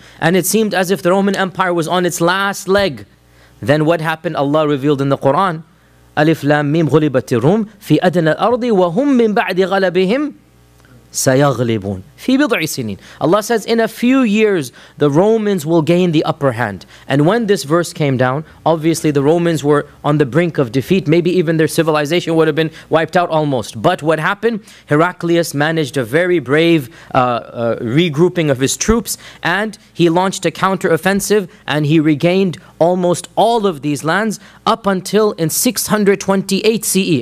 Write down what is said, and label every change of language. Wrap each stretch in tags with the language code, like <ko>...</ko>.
<en>And it seemed as if the Roman Empire was on its last leg. Then what happened? Allah revealed in the Quran,</en> <ar>Alif Lam Mim غُلِبَتِ الرُّومِ فِي أَدْنَى الْأَرْضِ وَهُمْ مِنْ بَعْدِ غَلَبِهِمْ سَيَغْلِبُونَ فِي بِضْعِ سِنِينَ.</ar> <en>Allah says, in a few years, the Romans will gain the upper hand. And when this verse came down, obviously the Romans were on the brink of defeat. Maybe even their civilization would have been wiped out almost. But what happened? Heraclius managed a very brave regrouping of his troops, and he launched a counter-offensive, and he regained almost all of these lands up until in 628 CE.</en>